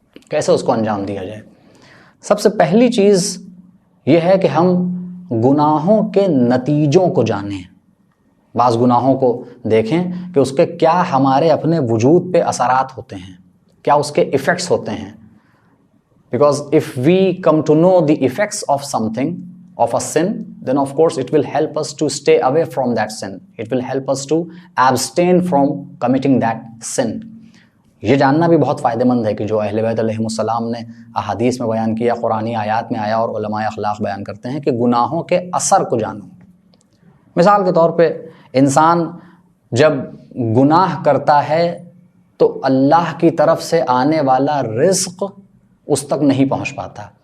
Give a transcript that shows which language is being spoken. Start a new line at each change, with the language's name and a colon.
Urdu: کیسے اس کو انجام دیا جائے؟ سب سے پہلی چیز یہ ہے کہ ہم گناہوں کے نتیجوں کو جانیں۔ بعض گناہوں کو دیکھیں کہ اس کے کیا ہمارے اپنے وجود پہ اثرات ہوتے ہیں، کیا اس کے ایفیکٹس ہوتے ہیں۔
English: Because if we come to know the effects of something, of a sin, then of course it will help us to stay away from that sin. It will help us to abstain from committing that sin.
Urdu: یہ جاننا بھی بہت فائدہ مند ہے کہ جو اہل بیت علیہم السلام نے احادیث میں بیان کیا، قرآنی آیات میں آیا، اور علماء اخلاق بیان کرتے ہیں کہ گناہوں کے اثر کو جانو۔ مثال کے طور پہ انسان جب گناہ کرتا ہے تو اللہ کی طرف سے آنے والا رزق اس تک نہیں پہنچ پاتا،